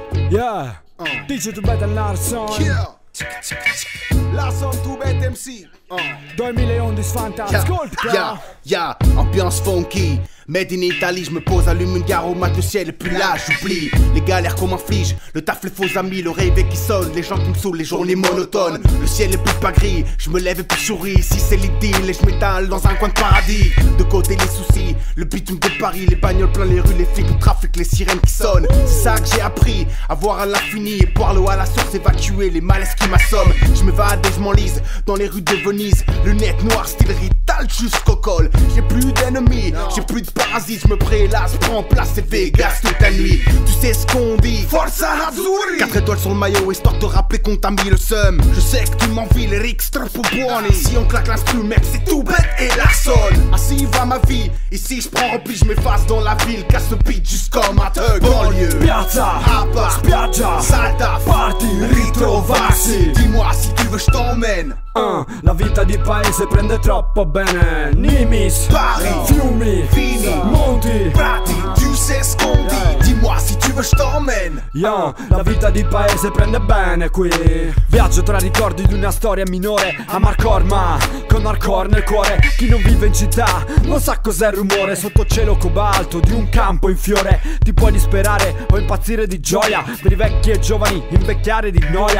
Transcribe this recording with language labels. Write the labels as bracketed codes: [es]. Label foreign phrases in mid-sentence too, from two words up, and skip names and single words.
[en] Yeah, DJ Too Bad Larson. Yeah. Larson Too Bad MC. [it] 2011 Fanta, ascolta. [en] Yeah, ambiance funky. Made in Italy, [fr] je me pose, allume une garomate, le ciel est plus là, j'oublie les galères qu'on m'inflige, le taf, les faux amis, le réveil qui sonne, les gens qui me saoulent, les journées monotones. Le ciel est plus pas gris, je me lève et puis je souris. Ici c'est l'idylle et je m'étale dans un coin de paradis. De côté les soucis, le bitume de Paris, les bagnoles plein les rues, les flics, le trafic, les sirènes qui sonnent. C'est ça que j'ai appris, à voir à l'infini et boire l'eau à la source, évacuer les malaises qui m'assomment. Je m'évade et je m'enlise dans les rues de Venise, lunettes noires, style Rital jusqu'au col. J'ai plus d'ennemis, j'ai plus de parasites, je me prélasse, prends place et Vegas toute la nuit. Tu sais ce qu'on dit, [it] Forza Azzurri. [fr] 4 étoiles sur le maillot, histoire de te rappeler qu'on t'a mis le seum. Je sais que tu m'envies, les ricks [it] troppo buoni. [fr] Si on claque l'instru, mec, c'est tout bête et Larson. Ainsi va ma vie, ici je prends repli, je m'efface dans la ville, casse le beat juste comme un thug. Banlieue, [it] Piazza, Hapa, spiaggia, Salta, party, ritrovarsi. [fr] Dis-moi si tu veux je t'emmène. [it] La vita di paese prende troppo bene. Nimis, Paris, fiumi, Vini, monti, prati, [fr] tu sais ce qu'on dit. Dis-moi si tu veux je t'emmène. [it] Yeah, la vita di paese prende bene qui. Viaggio tra ricordi di una storia minore a Marcorma, con hardcore nel cuore. Chi non vive in città non sa cos'è il rumore. Sotto cielo cobalto di un campo in fiore. Ti puoi disperare o impazzire di gioia. Per i vecchi e giovani invecchiare di noia.